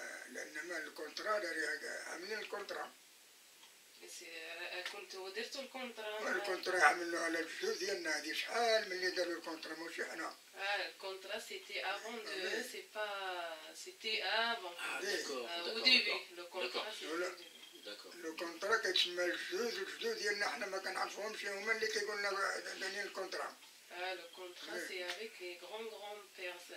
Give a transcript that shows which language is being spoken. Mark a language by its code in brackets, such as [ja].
[ar] لأن الكونترا عاملين الكونترا. كنتوا درتوا الكونترا؟ الكونترا عملوه على الجهود ديالنا هذه شحال ملي داروا الكونترا ماشي حنا. [fr] الكونترا c'était avant de c'est pas c'était avant. Ah d'accord. Au début le contrat c'était. D'accord. [ar] Le contrat كيتسمى الجهود ديالنا حنا ما كنعرفوهمش هما اللي كيقول لنا دانين الكونترا. [fr] Le contrat, c'est avec les grands-pères.